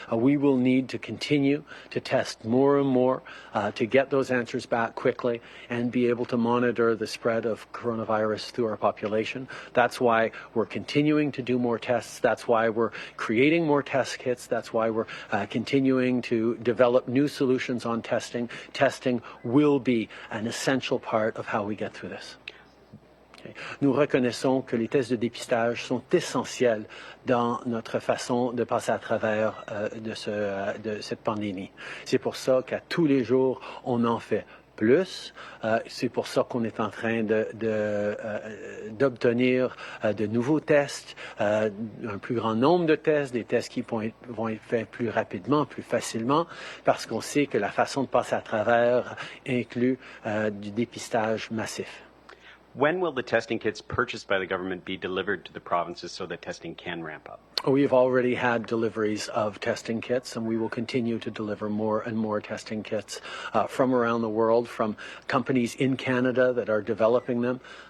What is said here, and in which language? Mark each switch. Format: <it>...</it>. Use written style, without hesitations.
<en>We will need to continue to test more and more to get those answers back quickly and be able to monitor the spread of coronavirus through our population. That's why we're continuing to do more tests. That's why we're creating more test kits. That's why we're continuing to develop new solutions on testing. Testing will be an essential part of how we get through this.</en> <fr>Nous reconnaissons que les tests de dépistage sont essentiels dans notre façon de passer à travers de cette pandémie. C'est pour ça qu'à tous les jours, on en fait plus. C'est pour ça qu'on est en train d'obtenir de nouveaux tests, un plus grand nombre de tests, des tests qui vont être faits plus rapidement, plus facilement, parce qu'on sait que la façon de passer à travers inclut du dépistage massif.</fr> <en>When will the testing kits purchased by the government be delivered to the provinces so that testing can ramp up? We've already had deliveries of testing kits, and we will continue to deliver more and more testing kits from around the world, from companies in Canada that are developing them.</en>